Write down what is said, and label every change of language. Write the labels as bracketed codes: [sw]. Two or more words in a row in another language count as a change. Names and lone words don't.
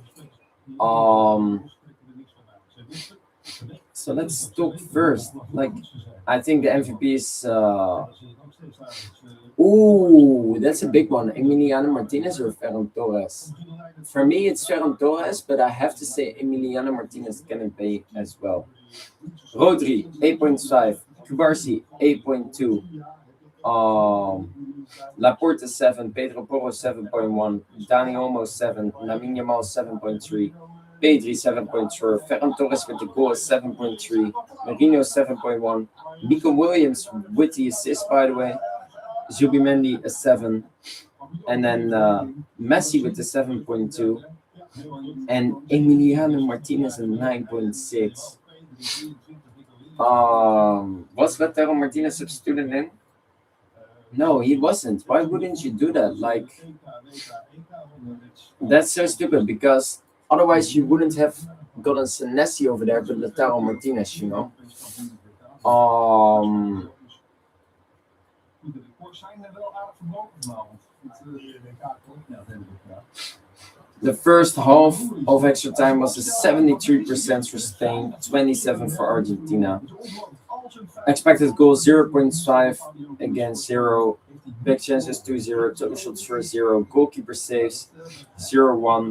[en] So let's talk first. Like, I think the MVP is. Ooh, that's a big one. Emiliano Martinez or Ferran Torres? For me, it's Ferran Torres, but I have to say Emiliano Martinez can pay as well. Rodri, 8.5. Kubarsi, 8.2. Laporte 7, Pedro Porro 7.1, Dani Olmo 7, Lamine Yamal 7.3, Pedri 7.4, Ferran Torres with the goal is 7.3, Marino 7.1, Nico Williams with the assist, by the way, Zubimendi a 7, and then Messi with the 7.2, and Emiliano Martinez a 9.6. Was Lautaro Martinez substituted in? No, he wasn't. Why wouldn't you do that? Like, that's so stupid because otherwise you wouldn't have gotten Senesi over there, but Lautaro Martinez, you know. [nl] De records zijn er wel aardig verbroken vanavond. Het WK klopt. Ja, dat heb ik gedaan. [en] The first half of extra time was a 73% for Spain, 27 for Argentina. Expected goals 0.5 against 0. Big chances 2-0. Total shots for 0. Goalkeeper saves 0-1.